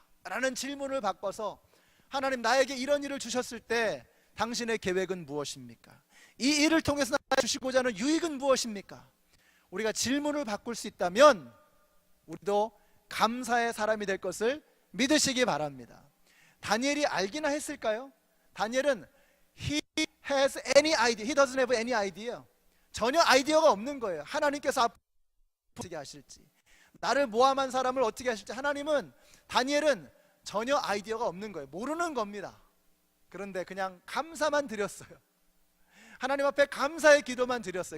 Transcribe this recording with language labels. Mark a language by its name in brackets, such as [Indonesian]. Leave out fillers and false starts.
[Korean] 라는 질문을 바꿔서, 하나님, 나에게 이런 일을 주셨을 때 당신의 계획은 무엇입니까? 이 일을 통해서 나에게 주시고자 하는 유익은 무엇입니까? 우리가 질문을 바꿀 수 있다면 우리도 감사의 사람이 될 것을 믿으시기 바랍니다. 다니엘이 알기나 했을까요? [English] 다니엘은 he has any idea, he doesn't have any idea. [Korean] 전혀 아이디어가 없는 거예요. 하나님께서 어떻게 하실지, 나를 모함한 사람을 어떻게 하실지, 다니엘은 전혀 아이디어가 없는 거예요. 모르는 겁니다. 그런데 그냥 감사만 드렸어요. 하나님 앞에 감사의 기도만 드렸어요.